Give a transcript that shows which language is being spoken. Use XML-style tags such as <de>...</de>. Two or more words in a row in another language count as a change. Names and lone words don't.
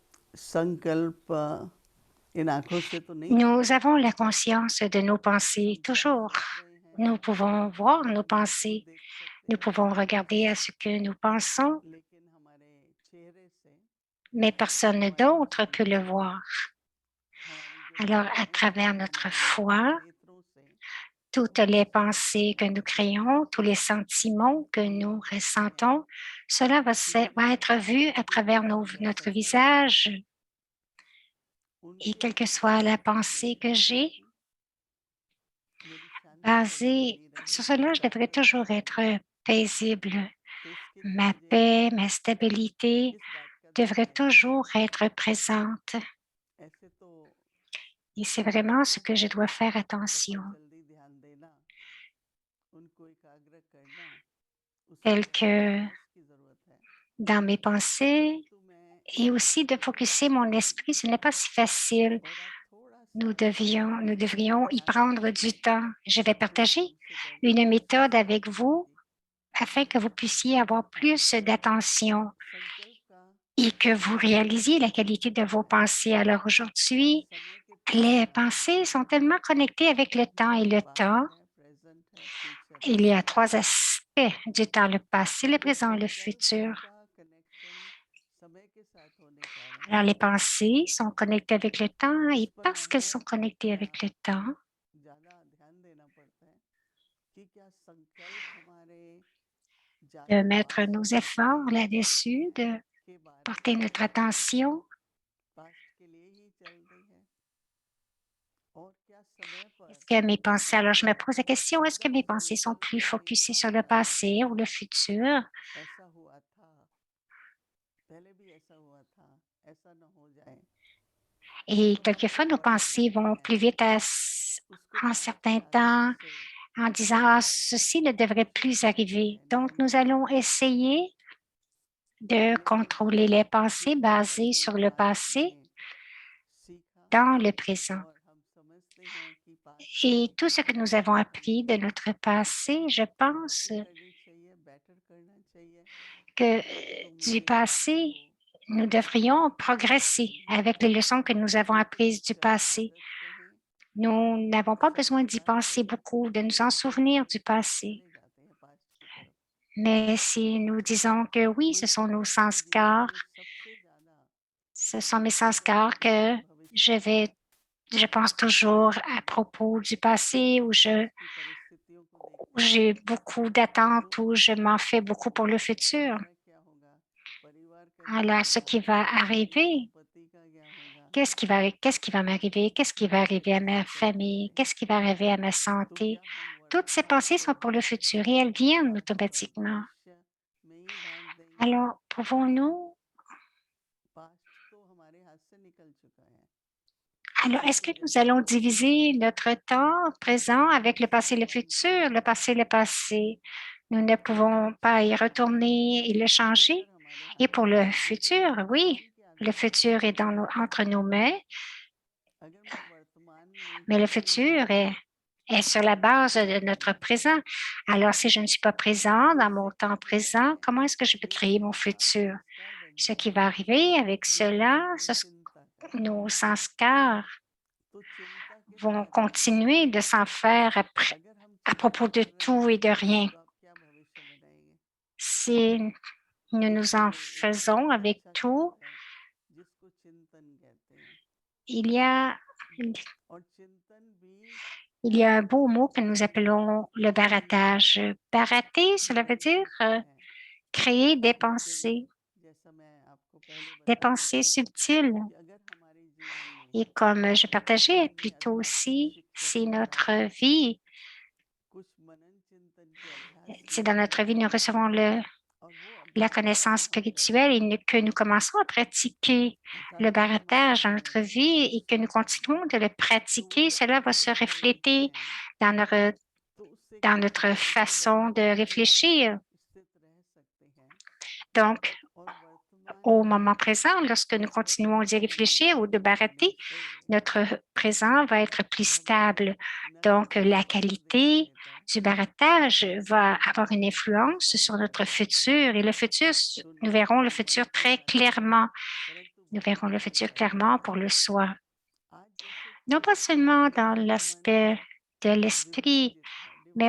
<hi>संकल्प इन आंखों से तो नहीं</hi> <fr>Nous avons la conscience de nos pensées toujours. Nous pouvons voir nos pensées.</fr> <hi>देख सकते</hi> <fr>Nous</fr> <hi>हैं</hi> <fr>pouvons regarder à ce que nous pensons,</fr> <hi>लेकिन हमारे चेहरे से</hi> <fr>mais personne</fr> <hi>हमारी</hi> <fr>d'autre peut</fr> <hi>वाणी</hi> <fr>le</fr> <hi>से</hi> <fr>voir.</fr> <hi>हमारी जो</hi> <fr>Alors, à</fr> <hi>भावनाएं</hi> <fr>travers</fr> <hi>हैं</hi> <fr>notre</fr> <hi>हमारी</hi> <fr>foi,</fr> <hi>नेत्रों से</hi> <fr>toutes</fr> <hi>वो</hi> <fr>les</fr> <hi>सब</hi> <fr>pensées que nous créons, tous les sentiments que nous</fr> <hi>अनुभव होते हैं</hi> <fr>ressentons, cela</fr> <hi>लेकिन</hi> <fr>va être vu à</fr> <hi>जो</hi> <fr>travers</fr> <hi>मेरा</hi> <fr>notre</fr> <hi>संकल्प है</hi> <fr>visage. Et</fr> <hi>उनके</hi> <fr>quelle que soit la</fr> <hi>अनुसार</hi> <fr>pensée</fr> <hi>मेरी</hi> <fr>que j'ai,</fr> <hi>शांति मेरी शांति कैसी</hi> <fr>basée</fr> <hi>बनी</hi> <fr>sur</fr> <hi>रहेगी</hi> <fr>cela, je devrais</fr> <hi>लगातार</hi> <fr>toujours</fr> <hi>बनी</hi> <fr>être</fr> <hi>रहेगी</hi> <fr>paisible.</fr> <hi>तो इसके लिए</hi> <fr>Ma</fr> <hi>मुझे</hi> <fr>paix, ma stabilité</fr> <hi>किस बात का ध्यान</hi> <fr>devrait</fr> <hi>देना है</hi> <fr>toujours être présente.</fr> <hi>ऐसे तो</hi> <fr>Et c'est</fr> <hi>इन</hi> <fr>vraiment ce</fr> <hi>बातों</hi> <fr>que je</fr> <hi>पे</hi> <fr>dois faire</fr> <hi>बहुत</hi> <fr>attention,</fr> <hi>जल्दी ध्यान देना उनको एकाग्र करना उसके</hi> <fr>tel</fr> <hi>लिए बहुत</hi> <fr>que</fr> <hi>अभ्यास की जरूरत है</hi> <fr>dans mes pensées</fr> <hi>परंतु मैं</hi> <fr>et</fr> <hi>एक</hi> <fr>aussi de</fr> <hi>तरीके से</hi> <fr>focuser mon esprit. Ce n'est pas si facile.</fr> <hi>और आप थोड़ा सा</hi> <fr>Nous devrions y</fr> <hi>ध्यान</hi> <fr>prendre</fr> <hi>दीजिए</hi> <fr>du temps. Je vais</fr> <hi>जिस</hi> <fr>partager</fr> <hi>ढंग से करते</hi> <fr>une</fr> <hi>हैं उसी</hi> <fr>méthode</fr> <hi>से</hi> <fr>avec</fr> <hi>करना</hi> <fr>vous</fr> <hi>चाहिए</hi> <fr>afin que vous puissiez avoir plus d'attention</fr> <hi>संकल्प का</hi> <fr>et que vous réalisiez la qualité de vos pensées. Alors aujourd'hui,</fr> <hi>समय के</hi> <fr>les</fr> <hi>पश्चात</hi> <fr>pensées sont tellement connectées avec le temps et le temps.</fr> <hi>पास्ट है प्रेजेंट है फ्यूचर है</hi> <fr>Il y a trois aspects du temps, le passé, le</fr> <hi>तो</hi> <fr>présent et le</fr> <hi>संकल्प</hi> <fr>futur.</fr> <hi>का कनेक्शन समय के साथ होने कारण</hi> <fr>Alors les pensées sont connectées avec le temps</fr> <hi>इस</hi> <fr>et</fr> <hi>पर</hi> <fr>parce qu'elles sont</fr> <hi>हमें</hi> <fr>connectées</fr> <hi>अपने</hi> <fr>avec</fr> <hi>आप</hi> <fr>le</fr> <hi>को</hi> <fr>temps,</fr> <hi>ज्यादा ध्यान देना पड़ता है कि क्या संकल्प हमारे</hi> <fr>de</fr> <hi>ज्यादा</hi> <fr>mettre</fr> <hi>पास्ट</hi> <fr>nos</fr> <hi>के लिए</hi> <fr>efforts</fr> <hi>ही चलते</hi> <fr>là-dessus,</fr> <hi>हैं</hi> <fr>de</fr> <hi>के बारे</hi> <fr>porter</fr> <hi>में</hi> <fr>notre</fr> <hi>हैं</hi> <fr>attention.</fr> <hi>पास्ट के लिए ही चल रही है और क्या समय पर</hi> <fr>Est-ce que mes pensées, alors je</fr> <hi>हमको</hi> <fr>me pose la question, est-ce que</fr> <hi>अगर</hi> <fr>mes pensées sont</fr> <hi>संकल्प</hi> <fr>plus</fr> <hi>में ये</hi> <fr>focusées sur</fr> <hi>बात</hi> <fr>le</fr> <hi>आ जाती</hi> <fr>passé ou</fr> <hi>है</hi> <fr>le futur?</fr> <hi>ऐसा हुआ था पहले भी ऐसा हुआ था ऐसा न हो जाए</hi> <fr>Et</fr> <hi>तो</hi> <fr>quelquefois, nos</fr> <hi>मन</hi> <fr>pensées vont</fr> <hi>में</hi> <fr>plus vite</fr> <hi>उसको</hi> <fr>en</fr> <hi>बहुत</hi> <fr>certains</fr> <hi>जागरूक</hi> <fr>temps</fr> <hi>से</hi> <fr>en disant, ah, ceci ne devrait plus arriver. Donc, nous</fr> <hi>नियंत्रित</hi> <fr>allons</fr> <hi>करना</hi> <fr>essayer</fr> <hi>चाहिए</hi> <fr>de</fr> <hi>लेकिन</hi> <fr>contrôler les pensées</fr> <hi>जिस तरह</hi> <fr>basées</fr> <hi>से</hi> <fr>sur le</fr> <hi>पास्ट</hi> <fr>passé</fr> <hi>में सीखा</hi> <fr>dans le présent.</fr> <hi>और हम समझते हैं कि पास्ट</hi> <fr>Et</fr> <hi>में</hi> <fr>tout ce que nous avons appris de notre passé, je pense</fr> <hi>तरक्की करनी चाहिए बेटर करना चाहिए</hi> <fr>que</fr> <hi>तो</hi> <fr>du</fr> <hi>मुझे</hi> <fr>passé,</fr> <hi>आपको</hi> <fr>nous devrions progresser avec les leçons que nous avons</fr> <hi>एक</hi> <fr>apprises du</fr> <hi>विचार</hi> <fr>passé.</fr> <hi>आगत कहें</hi> <fr>Nous n'avons pas besoin d'y</fr> <hi>संस्कार</hi> <fr>penser</fr> <hi>कहें</hi> <fr>beaucoup, de nous en</fr> <hi>जो कहते</hi> <fr>souvenir</fr> <hi>हैं</hi> <fr>du</fr> <hi>कि हम</hi> <fr>passé.</fr> <hi>चले जाते हैं पास्ट की तरफ</hi> <fr>Mais si nous disons que oui, ce sont</fr> <hi>मुझे</hi> <fr>nos</fr> <hi>अपनी जिंदगी</hi> <fr>sanskars,</fr> <hi>में सबसे ज्यादा</hi> <fr>ce sont mes sanskars que</fr> <hi>वर्तमान</hi> <fr>je</fr> <hi>भविष्य</hi> <fr>vais, je pense toujours à propos du passé où</fr> <hi>की परिस्थितियों को देखते हैं</hi> <fr>j'ai beaucoup</fr> <hi>तो</hi> <fr>d'attentes, où je m'en fais beaucoup pour le futur.</fr> <hi>हमारा क्या होगा परिवार का क्या</hi> <fr>Alors, ce</fr> <hi>होगा</hi> <fr>qui va arriver,</fr> <hi>संपत्ति का क्या होगा</hi> <fr>qu'est-ce qui va m'arriver? Qu'est-ce qui va</fr> <hi>भविष्य</hi> <fr>arriver à</fr> <hi>कैसे</hi> <fr>ma</fr> <hi>चलते</hi> <fr>famille?</fr> <hi>रहेगा</hi> <fr>Qu'est-ce qui va arriver à ma</fr> <hi>तो</hi> <fr>santé?</fr> <hi>क्या हम</hi> <fr>Toutes ces</fr> <hi>वर्तमान</hi> <fr>pensées</fr> <hi>को</hi> <fr>sont pour le futur et elles viennent</fr> <hi>पर</hi> <fr>automatiquement.</fr> <hi>भविष्य में ही ढाल देंगे</hi> <fr>Alors, pouvons-nous,</fr> <hi>पास्ट तो हमारे हाथ से निकल चुका है</hi> <fr>alors, est-ce</fr> <hi>किंतु</hi> <fr>que nous</fr> <hi>जब</hi> <fr>allons</fr> <hi>हम</hi> <fr>diviser notre temps présent avec le passé et le</fr> <hi>वर्तमान</hi> <fr>futur? Le</fr> <hi>को</hi> <fr>passé, le passé. Nous ne pouvons pas y retourner et le changer.</fr> <hi>फ्यूचर हमारे</hi> <fr>Et</fr> <hi>हाथ</hi> <fr>pour</fr> <hi>में</hi> <fr>le</fr> <hi>है</hi> <fr>futur, oui,</fr> <hi>वर्तमान के</hi> <fr>le</fr> <hi>आधार पर</hi> <fr>futur est</fr> <hi>चलना है</hi> <fr>entre nos mains,</fr> <hi>अगर मैं वर्तमान में</hi> <fr>mais le</fr> <hi>ही नहीं</hi> <fr>futur</fr> <hi>हूँ</hi> <fr>est sur la base de notre présent. Alors, si je ne suis pas présent</fr> <hi>तो</hi> <fr>dans mon</fr> <hi>इससे</hi> <fr>temps</fr> <hi>क्या होगा</hi> <fr>présent, comment est-ce que je peux</fr> <hi>ये</hi> <fr>créer mon</fr> <hi>संस्कार</hi> <fr>futur?</fr> <hi>संस्कार बन</hi> <fr>Ce qui va</fr> <hi>जाएंगे</hi> <fr>arriver avec</fr> <hi>जिससे</hi> <fr>cela,</fr> <hi>हम कोई चिंता करें</hi> <fr>nos sanskars</fr> <hi>तो चिंता किस</hi> <fr>vont</fr> <hi>बात की है</hi> <fr>continuer de s'en faire</fr> <hi>अगर हम</hi> <fr>à</fr> <hi>चिंता</hi> <fr>propos de</fr> <hi>कर रहे</hi> <fr>tout et de</fr> <hi>हैं</hi> <fr>rien.</fr> <hi>तो आप क्या भविष्य बनाएंगे</hi> <fr>Si nous nous en</fr> <hi>इसलिए एक</hi> <fr>faisons</fr> <hi>बहुत</hi> <fr>avec</fr> <hi>अच्छा</hi> <fr>tout,</fr> <hi>शब्द है जिसको चिंतन कहते हैं</hi> <fr>il y a,</fr> <hi>और चिंतन भी</hi> <fr>il y a un beau mot que nous appelons le</fr> <hi>अंतर</hi> <fr>barattage. Barater, cela veut</fr> <hi>बदल</hi> <fr>dire</fr> <hi>सकता है</hi> <fr>créer</fr> <hi>लेकिन जैसा मैं आपको पहले</hi> <fr>des</fr> <hi>बताया</hi> <fr>pensées subtiles.</fr> <hi>कि अगर हमारे जीवन में</hi> <fr>Et comme je partageais</fr> <hi>जीवन</hi> <fr>plus</fr> <hi>में</hi> <fr>tôt</fr> <hi>आध्यात्मिक</hi> <fr>aussi,</fr> <hi>शिक्षा</hi> <fr>si</fr> <hi>के</hi> <fr>notre</fr> <hi>द्वारा</hi> <fr>vie,</fr> <hi>कुछ मनन चिंतन के अभ्यास</hi> <fr>si</fr> <hi>किए</hi> <fr>dans notre vie nous</fr> <hi>जाएंगे</hi> <fr>recevons</fr> <hi>और वो</hi> <fr>la</fr> <hi>अभ्यास</hi> <fr>connaissance</fr> <hi>हम</hi> <fr>spirituelle</fr> <hi>करेंगे</hi> <fr>et que nous commençons à pratiquer</fr> <hi>अर्थात</hi> <fr>le</fr> <hi>अगर हमारे</hi> <fr>baratage dans</fr> <hi>जीवन</hi> <fr>notre</fr> <hi>में</hi> <fr>vie et que nous</fr> <hi>परिवर्तन</hi> <fr>continuons</fr> <hi>करेंगे</hi> <fr>de le</fr> <hi>तो वो</hi> <fr>pratiquer,</fr> <hi>जो</hi> <fr>cela va se</fr> <hi>आंतरिक परिवर्तन</hi> <fr>refléter</fr> <hi>है</hi> <fr>dans</fr> <hi>तो उससे</hi> <fr>dans</fr> <hi>क्या</hi> <fr>notre</fr> <hi>होगा देखिए</hi> <fr>façon de</fr> <hi>वर्तमान में आप</hi> <fr>réfléchir.</fr> <hi>स्थित रह सकते हैं</hi> <fr>Donc,</fr> <hi>और वर्तमान</hi> <fr>au</fr> <hi>में</hi> <fr>moment présent, lorsque nous continuons d'y</fr> <hi>वर्तमान</hi> <fr>réfléchir ou de</fr> <hi>होने</hi> <fr>barater,</fr> <hi>से</hi> <fr>notre présent va être plus</fr> <hi>भविष्य</hi> <fr>stable. Donc,</fr> <hi>नजदीक</hi> <fr>la</fr> <hi>बढ़ता दिखाई</hi> <fr>qualité</fr> <hi>देता है</hi> <fr>du baratage va avoir une</fr> <hi>जिसका</hi> <fr>influence sur</fr> <hi>लक्ष्य</hi> <fr>notre</fr> <hi>है</hi> <fr>futur et le futur,</fr> <hi>तो</hi> <fr>nous</fr> <hi>न</hi> <fr>verrons le</fr> <hi>केवल</hi> <fr>futur très</fr> <hi>वर्तमान में</hi> <fr>clairement.</fr> <hi>परंतु</hi> <fr>Nous verrons le futur clairement pour le soi.</fr> <hi>आज जैसे</hi> <fr>Non</fr> <hi>कि</hi> <fr>pas seulement dans</fr> <hi>हमारा मन</hi> <fr>l'aspect de l'esprit,</fr> <hi>डिवाइन</hi> <fr>mais</fr>